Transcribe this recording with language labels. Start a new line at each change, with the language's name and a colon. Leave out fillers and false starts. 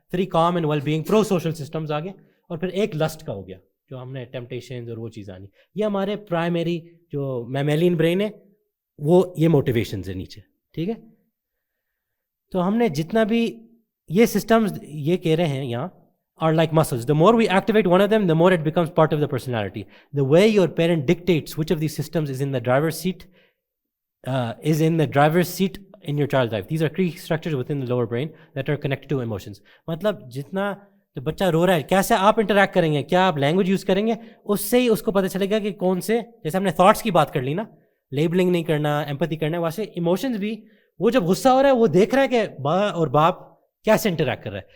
Urdu: 3 com and well being, pro social systems آگے. اور پھر ایک لسٹ کا ہو گیا, جو ہم نے ٹیمپٹیشنز اور وہ چیز آنی. یہ ہمارے پرائمری جو میملین برین ہے وہ یہ موٹیویشنز ہے نیچے. ٹھیک ہے, تو ہم نے جتنا بھی یہ سسٹمز یہ کہہ رہے ہیں یہاں
English: are like muscles. The more we activate one of them, the more it becomes part of the personality. The way your parent dictates which of these systems is in the driver's seat in your child's life. These are key structures within the lower brain that are connected to emotions.
Urdu: مطلب جتنا جو بچہ رو رہا ہے, کیسے آپ interact کریں گے, کیا آپ لینگویج یوز کریں گے, اس سے ہی اس کو پتہ چلے گا کہ کون سے, جیسے ہم نے تھاٹس کی بات کر لی نا, لیبلنگ نہیں کرنا, ایمپتھی کرنا ہے, ویسے ایموشنز بھی, وہ جب غصہ ہو رہا ہے وہ دیکھ رہا ہے کہ ماں اور باپ کیسے انٹریکٹ کر رہا ہے.